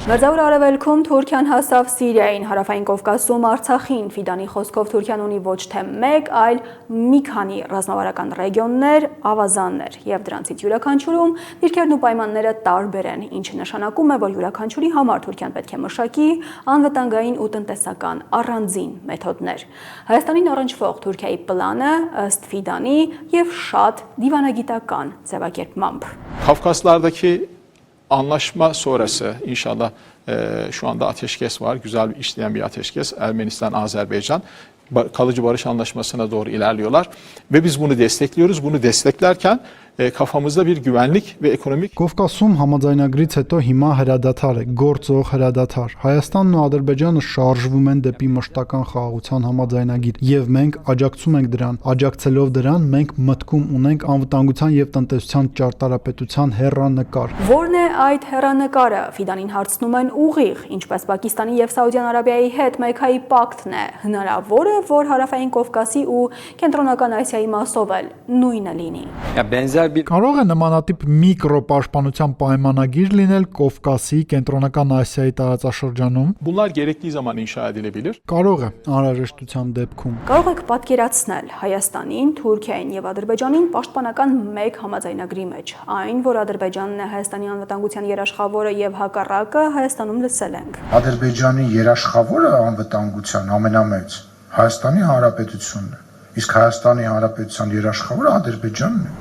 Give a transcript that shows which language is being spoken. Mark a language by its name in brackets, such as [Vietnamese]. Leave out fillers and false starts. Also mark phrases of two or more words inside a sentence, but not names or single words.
[Armenian] Մերձավոր Արևելքում Թուրքիան հասավ Սիրիային, Հարավային Կովկասում Արցախին, Ֆիդանի խոսքով Թուրքիան ունի ոչ թե մեկ, այլ մի քանի ռազմավարական ռեգիոններ, ավազաններ, եւ դրանցից յուրաքանչյուրում դիրքերն ու պայմանները տարբեր են, ինչը նշանակում է, որ յուրաքանչյուրի համար Թուրքիան պետք է մշակի անվտանգային ու տնտեսական առանձին մեթոդներ։ Հայաստանին առնչվող Թուրքիայի պլանը ըստ Ֆիդանի եւ շատ դիվանագիտական ձևակերպմամբ։ [Turkish] Kafkaslardaki anlaşma sonrası inşallah Şu anda ateşkes var. Güzel işleyen bir ateşkes. Ermenistan, Azerbaycan kalıcı barış anlaşmasına doğru ilerliyorlar. Ve biz bunu destekliyoruz. Bunu desteklerken kafamızda bir güvenlik ve ekonomik [Armenian] Կովկասում համաձայնագրից հետո հիմա հրադադար է, գործող հրադադար։ Հայաստանն ու Ադրբեջանը շարժվում են դեպի մշտական խաղաղության համաձայնագիր, եւ մենք աջակցում ենք դրան։ Աջակցելով դրան, մենք մտքում ունենք անվտանգության եւ տնտեսության ճարտարապետության հեռանկար։ Որն է այդ հեռանկարը? Ֆիդանին հարցնում են ուղիղ, ինչպես Պակիստանի եւ Սաուդյան Արաբիայի հետ Մեքքայի պակտն է։ Հնարավոր է, որ Հարավային Կովկասի ու Կենտրոնական Ասիայի մասով էլ նույնը լինի։ Կարող է նմանատիպ միկրոպաշտպանության պայմանագիր լինել Կովկասի, Կենտրոնական Ասիայի տարածաշրջանում։ [Turkish] bunlar gerektiği zaman inşa edilebilir. [Armenian] Կարող է անհրաժեշտության դեպքում։ Կարող եք պատկերացնել Հայաստանին, Թուրքիային եւ Ադրբեջանին պաշտպանական մեկ համաձայնագրի մեջ։ Այն, որ Ադրբեջանն է Հայաստանի անվտանգության երաշխավորը եւ հակառակը Հայաստանում լսել ենք։ Ադրբեջանի երաշխավորը անվտանգության ամենամեծ Հայաստանի Հանրապետությունն է։ Իսկ Հայաստանի Հանրապետության երաշխավորը Ադրբեջանն է։